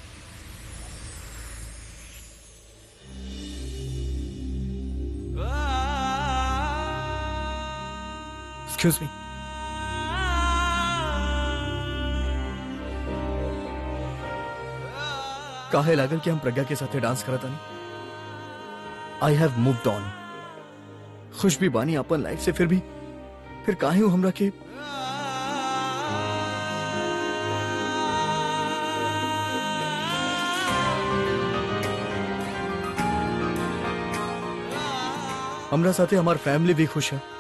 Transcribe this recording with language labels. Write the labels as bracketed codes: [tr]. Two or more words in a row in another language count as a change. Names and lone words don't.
[en] excuse me. [bho] काहे लागल कि हम प्रज्ञा के साथे डांस करत हनी? [en] I have moved on. [bho] खुश भी बानी अपन लाइफ से, फिर काहे हूं हमरा के हमरा साथे हमार फैमिली भी खुश है।